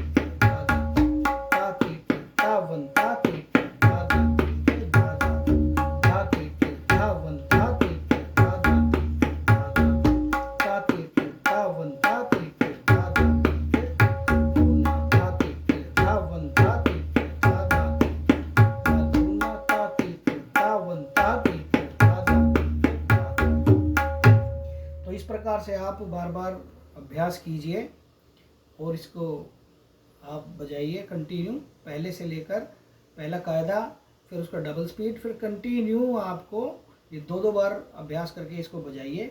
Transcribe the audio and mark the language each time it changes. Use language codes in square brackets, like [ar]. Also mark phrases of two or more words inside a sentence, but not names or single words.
[hi] धा धा धा ती धा वन धा ती धा धा धा धा धा ती धा वन धा ती धा धा धा धा ती धा वन धा ती धा धा धूना धा ती धा वन धा ती धा धा धूना धा ती धा वन धा ती धा धा धा। तो इस प्रकार से आप बार बार अभ्यास कीजिए और इसको आप बजाइए कंटिन्यू, पहले से लेकर पहला कायदा, फिर उसका [en] double speed, [hi] फिर कंटिन्यू आपको ये दो बार अभ्यास करके इसको बजाइए।